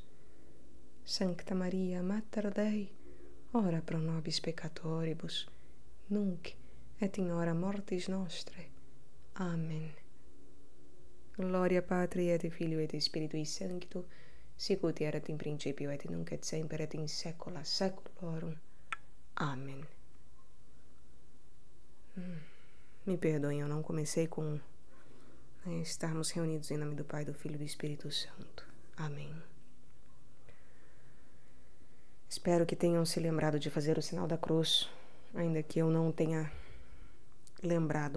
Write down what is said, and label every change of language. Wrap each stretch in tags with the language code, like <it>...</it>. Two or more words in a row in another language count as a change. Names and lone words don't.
<la>Sancta Maria, Mater Dei, ora pro nobis peccatoribus, nunc et in hora mortis nostrae. Amen. Gloria Patri et Filio et Spiritui Sancto, sicut erat in principio et nunc et semper et in saecula saeculorum. Amen.</la> <pt>Me perdoem, eu não comecei com estarmos reunidos em nome do Pai, do Filho e do Espírito Santo. Amém. Espero que tenham se lembrado de fazer o sinal da cruz, ainda que eu não tenha lembrado.</pt>